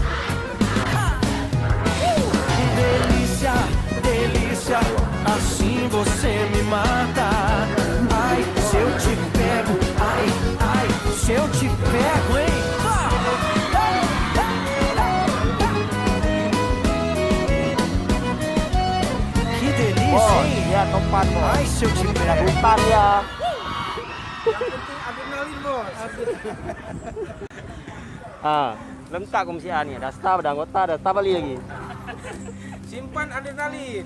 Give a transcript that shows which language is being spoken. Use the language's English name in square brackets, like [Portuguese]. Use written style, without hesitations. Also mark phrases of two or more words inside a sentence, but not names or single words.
[Portuguese] Delícia, delícia, assim você me mata. Ai, se eu te pego, ai, ai, se eu te pego, hein? Que delícia, hein? [Indonesian] Lihat Topan, bos. [Portuguese] Ai, se eu te pego. [Indonesian] Hutan ya. Adrenalin, bos. Lengkap komisiannya. Ada staf, ada anggota, ada staf balik lagi. Simpan adrenalin.